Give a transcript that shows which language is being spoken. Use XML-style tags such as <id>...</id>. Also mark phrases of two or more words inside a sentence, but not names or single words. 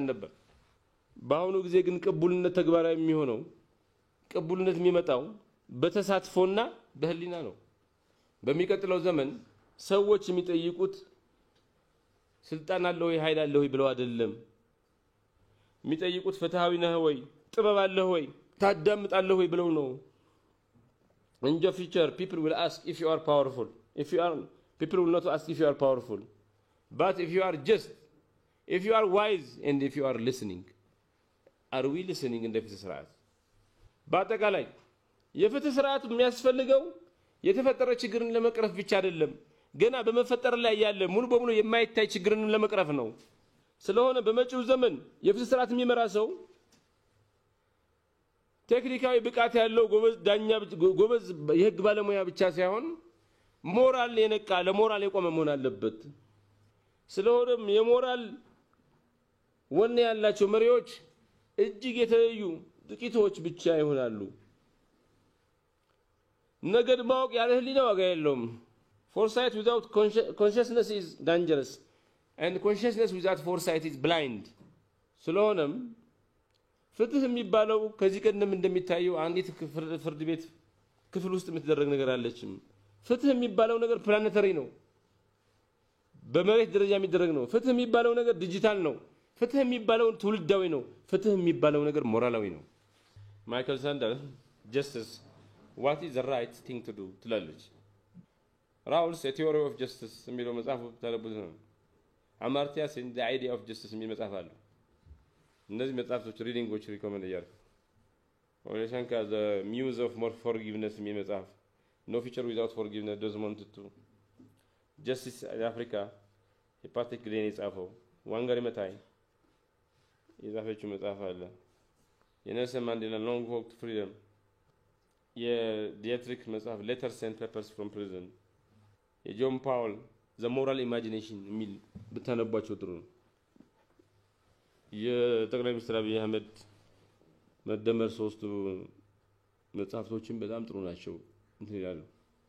<am>ነበር። በአሁኑ ጊዜ ግን ቅቡልነት ተግባራዊ የሚሆነው ቅቡልነት የሚመጣው በተሳትፎና በህሊና ነው። በሚቀጥለው ዘመን ሰዎች የሚጠይቁት ስልጣን አለ ወይ ኃይል አለ ወይ ብለው አይደለም። የሚጠይቁት ፍትሃዊ ነህ ወይ ጥበብ አለ ወይ ታዳምጣለህ ወይ ብለው ነው።</am> <en>In the future people will ask if you are powerful. People will not ask if you are powerful. But if you are just, if you are wise and if you are listening. Are we listening in the</en> <am>ፍትህ ስርዓት? በአጠቃላይ የፍትህ ስርዓት የሚያስፈልገው የተፈጠረ ችግርን ለመቅረፍ ብቻ አይደለም፣ ገና በመፈጠር ላይ ያለ ሙሉ በሙሉ የማይታይ ችግርን ለመቅረፍ ነው። ስለሆነ በመጪው ዘመን የፍትህ ስርዓት የሚመራ ሰው ቴክኒካዊ ብቃት ያለው ጎበዝ ዳኛ ጎበዝ የህግ ባለሙያ ብቻ ሳይሆን ሞራል የነቃ ለሞራል የቆመ መሆን አለበት። ስለሆነም የሞራል ወኔ ያላቸው መሪዎች እጅግ የተለዩ ጥቂቶች ብቻ ይሆናሉ። ነገድ ማወቅ ያለ ህሊና ዋጋ የለውም።</am> <en>Foresight without consciousness is dangerous and consciousness without foresight is blind.</en> <am>ስለሆነም ፍትህ የሚባለው ከዚህ ቀደም እንደሚታየው አንዲት ፍርድ ቤት ክፍል ውስጥ የምትደረግ ነገር አለችም። ፍትህ የሚባለው ነገር ፕላኔታሪ ነው፣ በመሬት ደረጃ የሚደረግ ነው። ፍትህ የሚባለው ነገር ዲጂታል ነው። ፍትህ የሚባለው ትውልዳዊ ነው። ፍትህ የሚባለው ነገር ሞራላዊ ነው። ማይክል ሳንደር</am> <en>justice what is the right thing to do</en> <am>ትላለች። ራውልስ</am> <en>a theory of justice</en> <am>የሚለው መጽሐፍ ተለብቶ ነው። አማርቲያ ሲን</am> <en>the idea of justice</en> <am>የሚል መጽሐፍ አለ። እነዚህ መጽሐፍቶች ሪዲንጎች ሪኮመንድ ያደርጋል። ኦሌሻንካ</am> <en>the muse of more forgiveness</en> <am>የሚል መጽሐፍ</am> <en>no future without forgiveness Desmond Tutu justice in Africa</en> <am>የፓትሪክ ግሌን የጻፈው ዋንጋሪ መታይ የጻፈችው መጽሐፍ አለ። የኔልሰን ማንዴላ</am> <en>long walk to freedom</en> <am>የዲያትሪክ መጽሐፍ</am> <en>letters and papers from prison</en> <am>የጆን ፓውል</am> <en>the moral imagination</en> <am>የሚል ብታነቧቸው ጥሩ ነው። የጠቅላይ ሚኒስትር አብይ አህመድ መደመር ሶስቱ መጽሐፍቶችን በጣም ጥሩ ናቸው እንትን ይላሉ።</am>